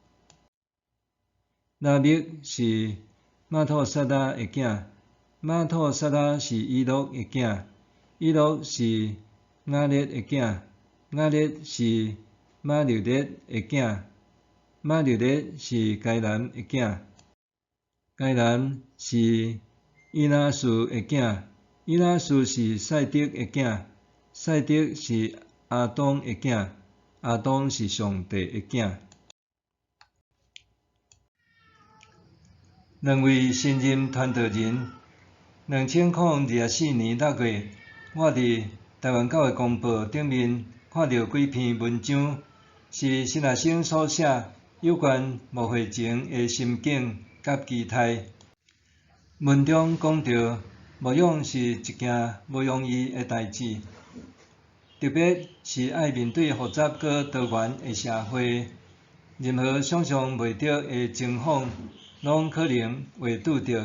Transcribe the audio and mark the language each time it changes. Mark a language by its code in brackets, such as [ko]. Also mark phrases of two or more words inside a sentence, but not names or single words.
[nan] 拉密是马托萨拉的囝，马托萨拉是以诺的囝，以诺是雅列的囝，雅列是马流列的囝，马流列是该南的囝，该南是伊那斯的囝，伊那斯是赛德的囝，赛德是阿东的囝，阿东是上帝的囝。两位新任传道人，2024年6月，我伫台湾教会公报顶面看到几篇文章，是新学生所写有关牧会前的心境甲期待。文中讲到，牧养是一件无容易的代志，特别是爱面对复杂佮多元的社会，任何想象袂到的情况，拢可能会拄到。